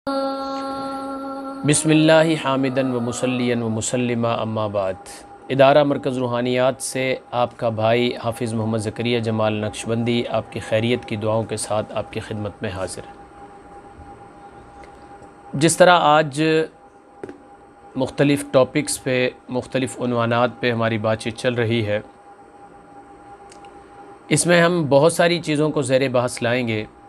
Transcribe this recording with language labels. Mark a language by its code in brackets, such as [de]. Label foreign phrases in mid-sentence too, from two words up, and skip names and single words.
[ar] بسم اللہ حامدن و مسلین و مسلمہ اما بعد۔ [ur] ادارہ مرکز روحانیات سے آپ کا بھائی حافظ محمد زکریا جمال نقشبندی آپ کی خیریت کی دعاؤں کے ساتھ آپ کی خدمت میں حاضر ہے۔ جس طرح آج مختلف ٹاپکس پہ مختلف عنوانات پہ ہماری بات چیت چل رہی ہے، اس میں ہم بہت ساری چیزوں کو زیر بحث لائیں گے۔